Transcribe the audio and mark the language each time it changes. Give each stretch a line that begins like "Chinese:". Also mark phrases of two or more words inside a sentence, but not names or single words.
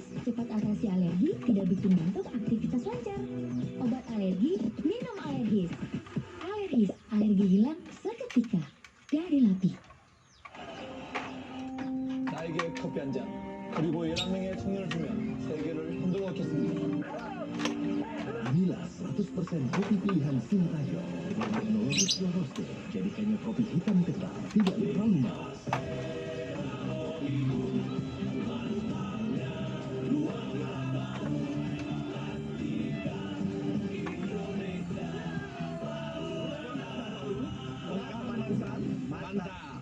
Indonesian: Cepat atasi alergi, tidak bikin ngantuk aktivitas lancar. Obat alergi, minum alergis. Alergis, alergi hilang seketika. Dari Lapi.
Korean: 나에게 커피 한 잔, 그리고 11명의 청년을 주면 세계를 흔들어 놓겠습니다.
Indonesian: Inilah 100% kopi pilihan Sintayong dengan teknologi
English: slow roaster,
Indonesian: jadikannya kopi hitam kental, tidak terlalu manis. Mantap.